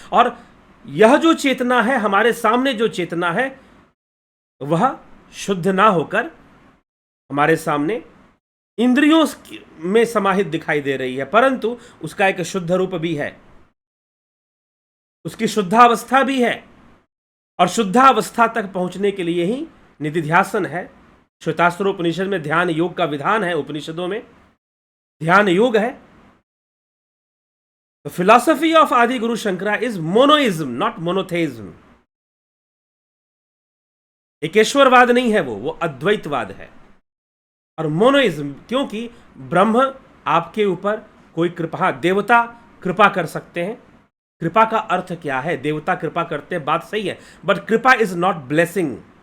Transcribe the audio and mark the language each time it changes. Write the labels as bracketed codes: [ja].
[hi] और यह जो चेतना है, हमारे सामने जो चेतना है, वह शुद्ध ना होकर हमारे सामने इंद्रियों में समाहित दिखाई दे रही है, परंतु उसका एक शुद्ध रूप भी है, उसकी शुद्धावस्था भी है। और शुद्धावस्था तक पहुंचने के लिए ही निधिध्यासन है। श्वेतास्त्रोपनिषद में ध्यान योग का विधान है, उपनिषदों में ध्यान योग है। [en] The philosophy of Adi Guru Shankara is monoism, not monotheism. [hi] एकेश्वरवाद नहीं है, वो अद्वैतवाद है। और मोनोइज्म, क्योंकि ब्रह्म आपके ऊपर कोई कृपा, देवता कृपा कर सकते हैं। कृपा का अर्थ क्या है? देवता कृपा करते हैं, बात सही है, [en] But कृपा is not blessing.